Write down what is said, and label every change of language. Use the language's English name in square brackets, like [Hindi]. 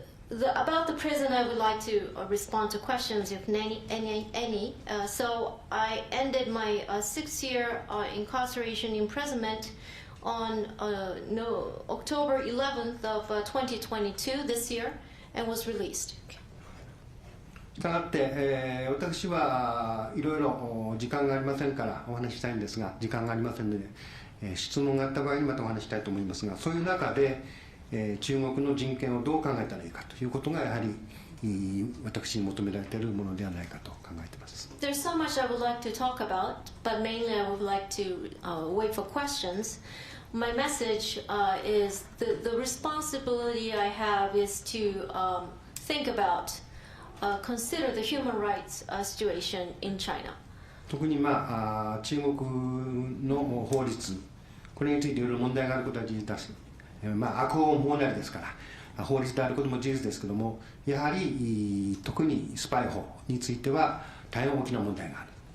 [English] About the prison, I would like to respond to questions, if any. So I ended my 6-year incarceration imprisonment on October 11th of 2022 this year, and was released. [Japanese] したがって、私はいろいろ時間がありませんからお話ししたいんですが、時間がありませんので、質問があった場合にまたお話したいと思いますが、そういう中で、中国の人権をどう考えたらいいかということがやはり私に求められているものではないかと考えています。 [English] There's so much I would like to talk about, but mainly I would like to wait for questions. My message is the responsibility I have is to think about.Consider the human rights situation in China. [Japanese] 特に中国の法律、これについていろいろ問題があることは事実です。悪法もなりですから法律であることも事実ですけども、やはり特にスパイ法については大変大きな問題がある。